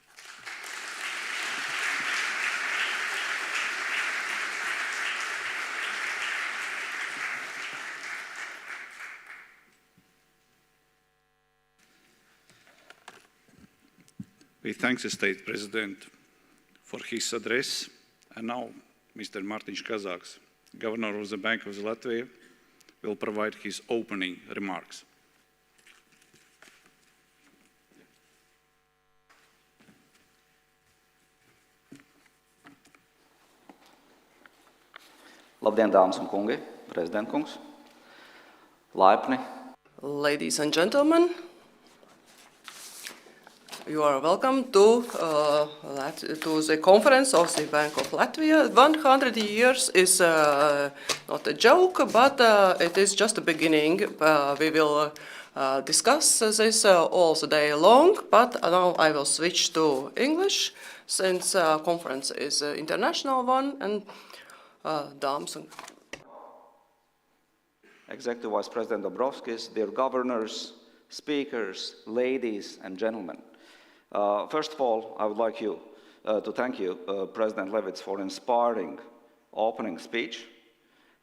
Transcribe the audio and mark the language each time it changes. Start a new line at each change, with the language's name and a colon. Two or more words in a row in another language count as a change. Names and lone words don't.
English: We thank the State President for his address, and now Mr. Mārtiņš Kazāks, Governor of the Bank of Latvia, will provide his opening remarks.
Latvian: Labdien, dāmas un kungi, prezidentkungs, laipni.
English: Ladies and gentlemen, you are welcome to the conference of the Bank of Latvia. 100 years is not a joke, but it is just a beginning. We will discuss this all the day long, but now I will switch to English, since conference is an international one, and
Latvian: dāmas un
English: Executive Vice President Dombrovskis, dear governors, speakers, ladies and gentlemen. First of all, I would like to thank you, President Levits, for inspiring opening speech.